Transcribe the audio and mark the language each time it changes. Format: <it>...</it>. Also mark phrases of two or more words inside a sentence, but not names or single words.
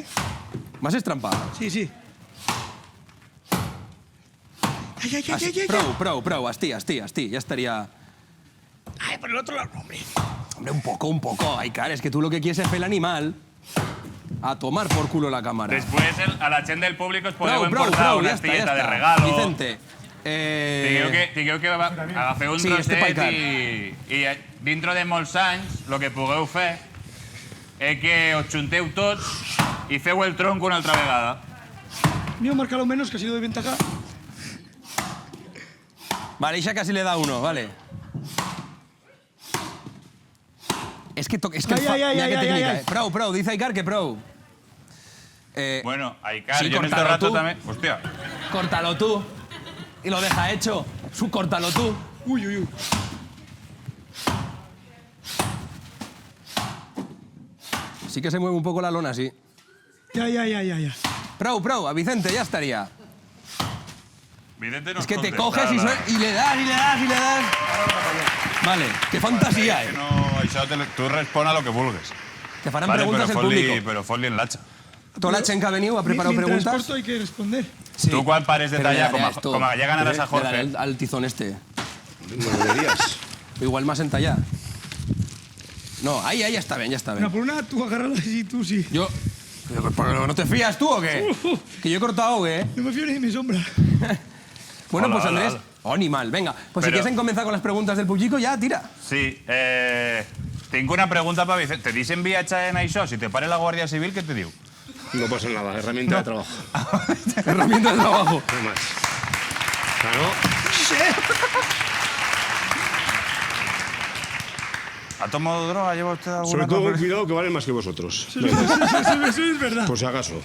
<es>Más es trampa. Sí, sí. Ay. Pro, asti, ya estaría... Ay, por el otro lado, hombre. Hombre, un poco, Aikar, es que tú lo que quieres es el animal a tomar por culo la cámara. Después,</es> <ca>a la gent del público os podeu Prou, emportar una</ca> <es>ya está,</es> <ca>estilleta</ca> <es>ya</es> <ca>de</ca> <es>está.</es> <ca>regalo. Vicente, Digueu que agafeu un</ca> <es>Sí, este</es> <ca>trosset</ca> <es>Paicar.</es> <ca>i dintre de molts anys el que pugueu fer és que us junteu tots i feu el tronc una altra vegada.</ca> <es>Mío marca lo menos, que ha sido de ventaja. Vale, Isha casi le da uno, vale. Es que Ay, mira qué técnica, ay. Pro, dice Aikar que pro. Bueno, Aikar, Sí, yo en este córtalo rato tú. también... Hostia. Córtalo tú. Y lo deja hecho. Córtalo tú. Uy. Sí que se mueve un poco la lona, sí. Ya. Pro, a Vicente ya estaría. Vicente no Es que te contesta, coges la- y le das. Vale, qué fantasía,</es> <ca>Que no, això tu respon a lo que vulgues. Te farán</ca> <es>Vale, preguntas el público.</es> <ca>però fot-li en l'atxa.</ca> <es>Toda la chen que ha venido ha preparado Mientras preguntas. corto hay que responder. Sí.</es> <ca>Tu quan pares de</ca> <es>Pero le</es> <ca>tallar,</ca> <es>daré a esto.</es> <ca>com a ja ganaràs a Le daré Jorge.</ca> <es>al tizón este. No deberías. Igual más en tallar. No, ahí está bien, ya está Una bien. por una, tú agárrala y tú sí. Yo... ¿Pero no te fías tú o qué? Que yo he cortado, ¿eh? No me fío ni de mi sombra. Bueno, Hola, pues hola, Andrés... hola. Oh, ni mal, venga. Pues si Pero- quieres comenzar con las preguntas del público, ya, tira.</es> <ca>Sí, tinc una pregunta per Vicente.</ca> <es>Te dicen</es> <ca>viatjar en això? Si te pare la Guàrdia Civil, què te diu?</ca> <es>No pasa nada, herramienta de trabajo. Herramienta de trabajo. No más. Claro. ¿Ha tomado droga? ¿Lleva usted alguna Sobre todo cosa? con cuidado que valen más que vosotros. Eso es verdad. Por si acaso.</es>